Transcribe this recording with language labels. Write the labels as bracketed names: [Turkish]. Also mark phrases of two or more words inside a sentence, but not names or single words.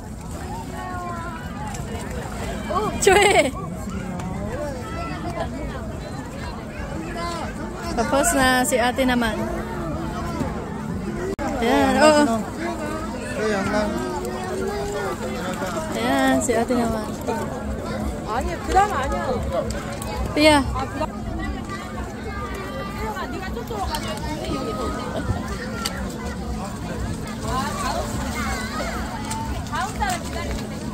[Filipino] Choy! Tapos na si ate naman. Ayan, oo. Ayan, si ate naman. [Korean] 아니, 그다음 아니야. Pia. 네가 저쪽으로 가자. 여기 다음 사람 기다리면 돼.